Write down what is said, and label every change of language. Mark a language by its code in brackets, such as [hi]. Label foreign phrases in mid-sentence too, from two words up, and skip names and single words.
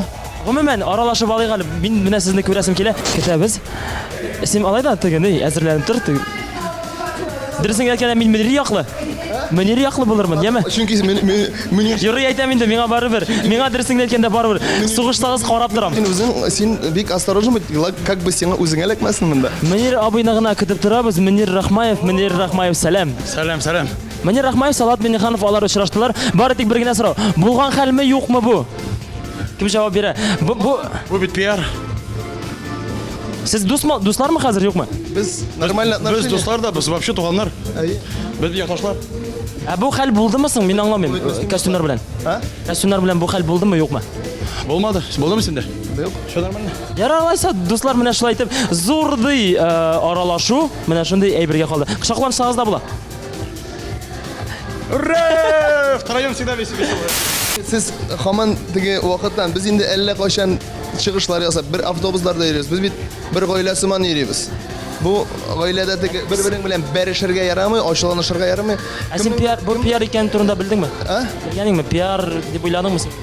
[tt] Гомумән, аралашып алыйк әле. Мин менә сезне күрәсем килә. Көтәбез. Син алай да тегене әзерләнеп тор. Дөресен әйткәндә мин Мөнир яклы. Мөнир яклы булырмын, яме? Чөнки Мөнир Юрый әйтәм инде, миңа барыбер. Миңа дөресен әйткәндә барыбер. Сугышсагыз карап торам. син бик осторожен бит, [ru] как бы [tt] сиңа үзеңә эләкмәсен монда. Мөнир абыйны гына көтеп торабыз. Мөнир Рахмаев, сәлам. Сәлам. Мөнир Рахмаев, Салат Миңнеханов алар очраштылар. Бары тик бер генә сорау. Булган хәлме, юкмы бу? Кем җавап бирә? Бу бит пиар. Сез дуслармы хәзер, юкмы? Без нормально Без отношения. дуслар да, без вообще туганнар. Әйе. Без якташлар. Бу хәл булдымы соң? Мин аңламыйм. Костюмнар белән. Костюмнар белән бу хәл булдымы, юкмы? Булмады. Булдымы синдә? Юк. [ru] Все нормально. [tt] Яралайса, дуслар менә шулай итеп зурдый аралашу, менә шундый әйбергә калды. Кычаклансагыз да була. [ru] Ура! Втроем всегда весело. [tt] Сез һаман теге вакыттан без инде әллә кайчан чыгышлар ясап, бер автобусларда йөрибез. Без бит бер гаилә сыман йөрибез. Бу гаиләдә теге бер-берең белән бәрешергә ярамый, ачуланышырга ярамый. Син пиар икән турында белдеңме? Белгәнеңме? Пиар дип уйладыңмы син?